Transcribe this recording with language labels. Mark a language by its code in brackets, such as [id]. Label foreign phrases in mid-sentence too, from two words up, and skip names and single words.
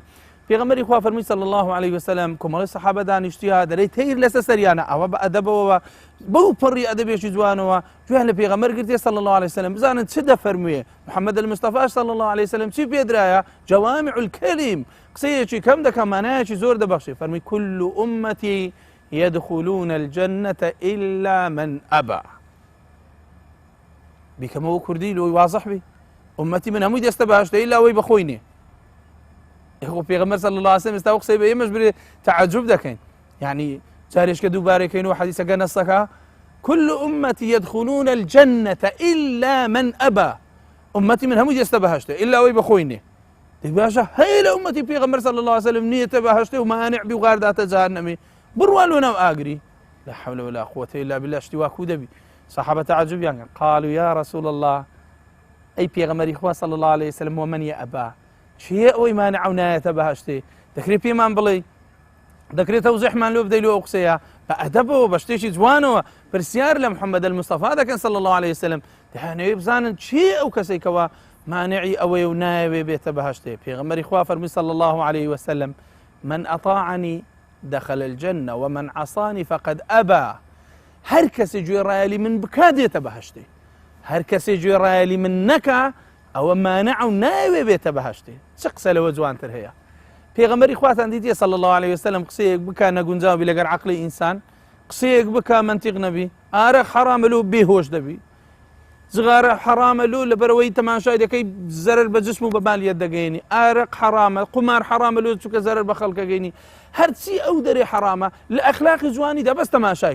[ckb] پێغەمبەری خوا فەرمی [ar] صلی الله عليه وسلم [ckb] کۆمەڵی سەحابە دانیشتیە، دەرەی تەیر لەسەر سەریانە، ئەوە بە ئەدەبەوە بەو پڕی ئەدەبێکی جوانەوە جوان لە پێغەمبەر گرتێ [ar] صلی الله عليه وسلم. [ckb] بزانن چ دەفەرموێ محەممەد المستەفا [ar] صلی الله عليه وسلم [ckb] چی پێدرایە؟ [ar] جەوامع الکەلیم، [ckb] قسەیەکی کەم دەکە مانایەکی زۆر دەبەخشێ. [ar] فەرمی كل أمتي يدخلون الجنة إلا من أبى. [ckb] بیکەمەوە کوردی لۆی واضح بی، ئومەتی من هەمووی دەستە بەهەشتە ئیلا ئەوەی بەخۆینێ. خۆ پێغەمبەر [ar] صلی الله عليه وسلم [ckb] ئێستا ئەو قسەی بە ئێمەش برێ تەعەجوب دەکەین، یعنی جارێشکە دووبارەکەینەوە حەدیسەکە نەسەکە [ar] كل أمتي يدخلون الجنة إلا من أبى. [ckb] ئومەتی من هەمووی دەستە بەهەشتە ئیلا ئەوەی بەخۆینێ. دەی باشە هەیە لە ئومەتی پێغەمبەر [ar] صلی الله عليه وسلم [ckb] نیەتە بەهەشتێ و مانع بی و غارداتە جەهەنەمێ، بڕوان لۆ ناو ئاگری. [ar] لا حول ولا قوة إلا بالله. [ckb] شتی وا کوو دەبی. سەحابە تەعەجوبیان کرد، [ar] قالوا يا رسول الله، [ckb] ئەی پێغەمبەری خوا [ar] صلی الله عليه وسلم، ومن يأبى، [ckb] چیە ئەوەی مانع و نایەتە بەهەشتێ؟ دەکرێت پێمان بڵێ، دەکرێت تەوزیحمان لۆ بدەی لۆ ئەو قسەیە بە ئەدەبەوە بە شتێکی جوانەوە. پرسیار لە محەممەد المستەفا دەکەن [ar] صلی الله عليه وسلم، [ckb] دەیانەوێ بزانن چی ئەو کەسێکەوە مانعی ئەوەی و نایەوێ بێتە بەهەشتێ. پێغەمبەری خوا فەرمی [ar] صلی الله عليه وسلم من أطاعني دخل الجنة ومن عصاني فقد أبى. [ckb] هەر کەسێ گوێڕایەلی من بکا دێتە بەهەشتێ، هەر کەسێ گوێڕایەلی من نەکا ئەوە مانع و ناوێ بێتە بەهەشتێ. چ قسە لەوە جوانتر هەیە؟ پێغەمبەری خواتان دیتە [ar] صلی الله عليه وسلم [ckb] قسەیەک بکە نەگونجاوبی لەگەر عەقڵی ئینسان، قسەیەک بکە منتیق نەبی، ئارە حەرامە لۆ بێهۆش دەبی، جغارە حەرامە لۆ لەبەرەوەی تەماشای دەکەی زەرەر بە جسم و بە مالیەت دەگەیەنی، ئارەق حەرامە، قومار حەرامە لۆ چووکە زەرەر بە خەڵکە گەینی، هەرچی ئەو دەرێ حەرامە لە ئەخلاقی جوانیدا بەس تەماشایکە.